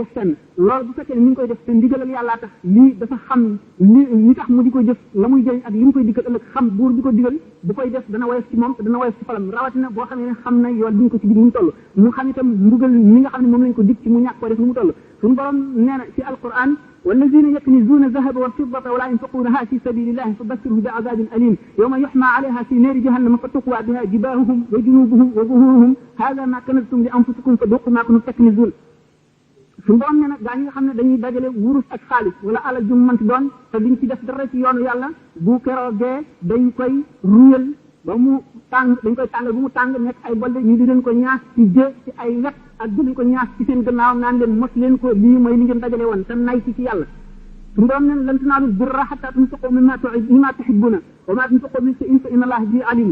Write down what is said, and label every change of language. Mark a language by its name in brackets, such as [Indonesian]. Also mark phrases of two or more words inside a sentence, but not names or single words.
[Wolof] def fenn loolu bu fekkee ne mi ngi koy def te ndigalal yàllaa tax lii dafa xam li tax mu di ko jëf la muy jëriñ ak li mu koy dikkal ëllëg xam buur bi ko digal bu koy def dana woyof ci moom te dana woyof ci xolam rawatina boo xam ne xam na yoon bi ñu ko ci dig nu mu toll mu xam itam mbugal mi nga xam ne moom lañ ko dig ci mu ñàkk ko def nu mu toll suñu borom nee na ci alquran [Arabic] والذين يكنزون الذهب والفضة ولا ينفقونها في سبيل الله فبشرهم بعذاب أليم يوم يحمى عليها في نار جهنم فتقوى بها جباههم وجنوبهم وظهورهم هذا ما كنزتم لأنفسكم فذوقوا ما كنتم تكنزون [Wolof] suñu borom ne nag gaa ñi nga xam ne dañuy dajale wurus ak xaalis wala alal ju mu mënti doon te duñ ci def dara ci yoonu yàlla bu keroogee dañ koy ruyal ba mu tàng dañ koy tàngal bu mu tàng nekk ay bolde ñu di leen ko ñaas ci jë ci ay wet ak di leen ko ñaas ci seen gannaaw naan leen mos leen ko lii mooy li ngeen dajale woon te nay ci yàlla suñu borom ne [Arabic] لن تنالوا البر حتى تنفقوا مما تحبون وما تنفقوا من شيء فإن الله به عليم.